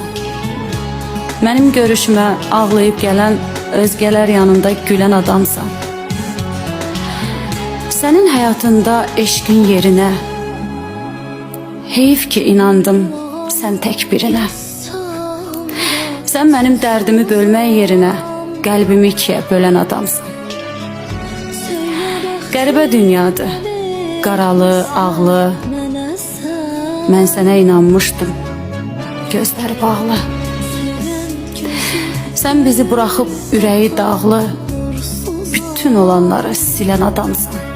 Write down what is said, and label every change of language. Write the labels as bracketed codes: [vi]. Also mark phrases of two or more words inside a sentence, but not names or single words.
[tr] Benim görüşüme ağlayıp gelen, özgeler yanında gülen adamsan. Senin hayatında eşkin yerine heyif ki inandım sen tek birine. Sen benim derdimi bölmək yerine qəlbimi ikiye bölen adamsın. [az] Qəribə dünyadır, qaralı, ağlı. Mən sənə inanmışdım, gözləri bağlı. [tr] Sen bizi bırakıp [az] ürəyi dağlı, bütün olanları silən adamsın.